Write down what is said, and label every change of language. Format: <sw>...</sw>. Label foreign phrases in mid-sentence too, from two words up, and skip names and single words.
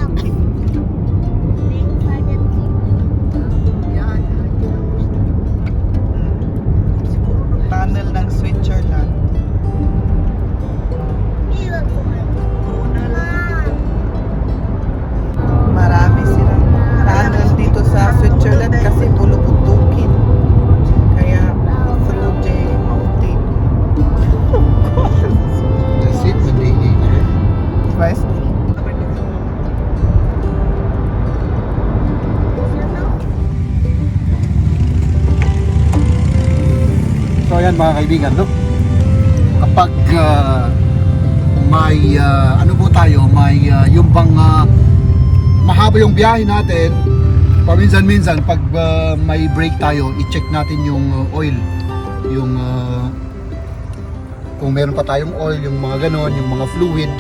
<tl>Tunnel ng Switzerland. Marami silang tunnel dito sa Switzerland kasi puluputukin.</tl> <en>Kaya through the mountain. That's it, madigi.</en> <de>Weiß nicht.</de> <tl>So ayan mga kaibigan, no? Kapag may ano po tayo, may yung bang mahaba yung biyahe natin, paminsan-minsan pag may break tayo, i-check natin yung oil, yung kung meron pa tayong oil, yung mga ganon, yung mga fluid.</tl>